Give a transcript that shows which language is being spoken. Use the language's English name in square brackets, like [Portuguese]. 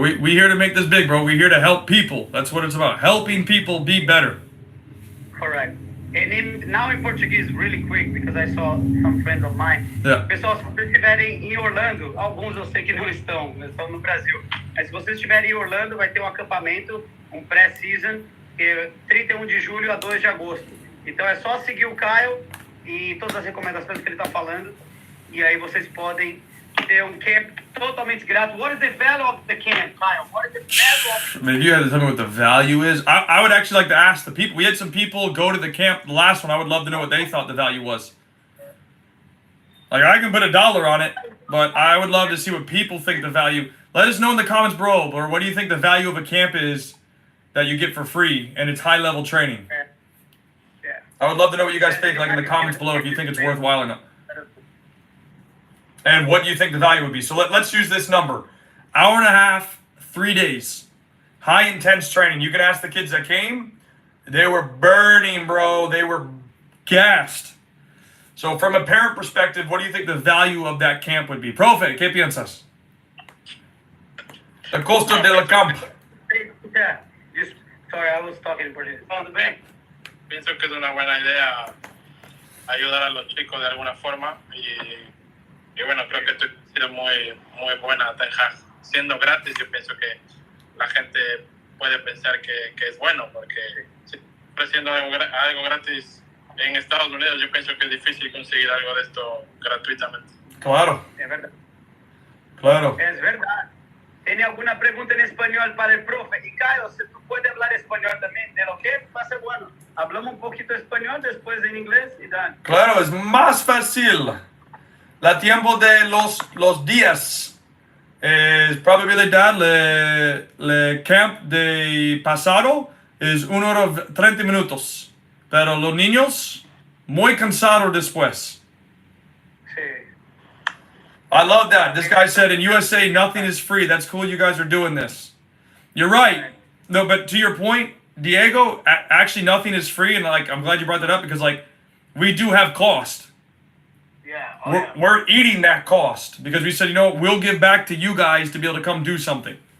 [English] We here to make this big, bro. We're here to help people. That's what it's about. Helping people be better. Correct. And now in Portuguese, really quick, because I saw some friends of mine. Yeah. [Portuguese] Pessoal, se vocês estiverem em Orlando, alguns eu sei que não estão no Brasil. Mas se vocês estiverem em Orlando, vai ter um acampamento, um pré-season, 31 de julho a 2 de agosto. Então é só seguir o Caio e todas as recomendações que ele está falando. E aí vocês podem ter um camp totalmente grátis. [English] What is the value of the camp, Kyle? What is the value of I mean, if you had to tell me what the value is, I would actually like to ask the people. We had some people go to the camp, the last one. I would love to know what they thought the value was. Like, I can put $1 on it, but I would love to see what people think the value. Let us know in the comments below, or what do you think the value of a camp is that you get for free, and it's high-level training. Yeah. I would love to know what you guys think, like in the comments below, if you think it's worthwhile or not. And what you think the value would be. So let's use this number. 1.5 hours, 3 days. High intense training. You can ask the kids that came. They were burning, bro. They were gassed. So from a parent perspective, what do you think the value of that camp would be? [Spanish] Profe, ¿qué piensas? El costo del campo. [English] Yeah. Sorry, I was talking in Portuguese. [Spanish] Pienso que es una buena idea ayudar a los chicos de alguna forma y bueno, creo que esto ha sido muy buena Ten Hag siendo gratis, yo pienso que la gente puede pensar que es bueno, porque siempre siendo algo gratis en Estados Unidos, yo pienso que es difícil conseguir algo de esto gratuitamente. Claro, Es verdad. claro. Es verdad. ¿Tiene alguna pregunta en español para el profe? Y Caio, si tú puedes hablar español también, de lo que va a ser bueno. Hablamos un poquito español, después en inglés y dan. Claro, es más fácil. La tiempo de los días. Probabilidad le camp de pasado es 1 hora 30 minutos. Pero los niños, muy cansados después. Sí. [English] I love that. This guy said in USA, nothing is free. That's cool you guys are doing this. You're right. No, but to your point, Diego, actually nothing is free. And like, I'm glad you brought that up because like, we do have cost. Yeah. We're eating that cost because we said, you know what, we'll give back to you guys to be able to come do something.